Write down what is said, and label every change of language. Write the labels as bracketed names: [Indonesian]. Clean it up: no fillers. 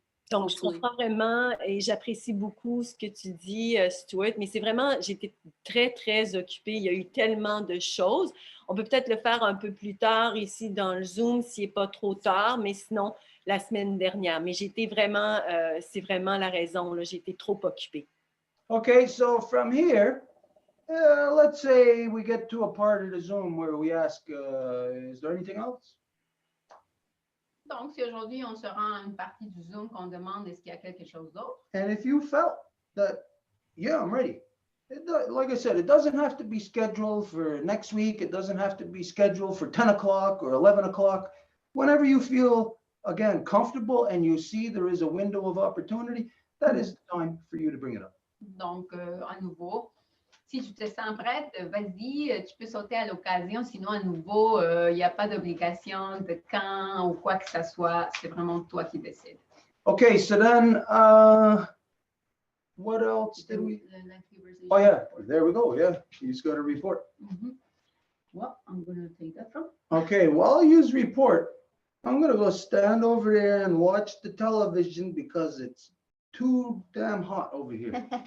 [French] Donc, je comprends vraiment et j'apprécie beaucoup ce que tu dis, Stuart, mais c'est vraiment, j'étais très, très occupée. Il y a eu tellement de choses. On peut peut-être le faire un peu plus tard ici dans le Zoom s'il n'est pas trop tard, mais sinon, la semaine dernière. Mais j'étais vraiment, c'est vraiment la raison, là, j'étais trop occupée. [English] Okay, so from here, let's say we get to a part of the Zoom where we ask, is there anything else? [French] Donc, si aujourd'hui on se rend à une partie du Zoom qu'on demande est-ce qu'il y a quelque chose d'autre? [English] And if you felt that, yeah, I'm ready. Like I said, it doesn't have to be scheduled for next week. It doesn't have to be scheduled for 10 o'clock or 11 o'clock. Whenever you feel, again, comfortable and you see there is a window of opportunity, that is the time for you to bring it up. [French] Donc, à nouveau, si tu te sens prête, vas-y, tu peux sauter à l'occasion. Sinon, à nouveau, il n'y a pas d'obligation de quand ou quoi que ce soit. C'est vraiment toi qui décides. [English] Okay, so then, what else did we? Oh, yeah, there we go. Yeah, you just got a report. Mm-hmm. Well, I'm going to take that from. Okay, while you use report, I'm going to go stand over there and watch the television because it's too damn hot over here.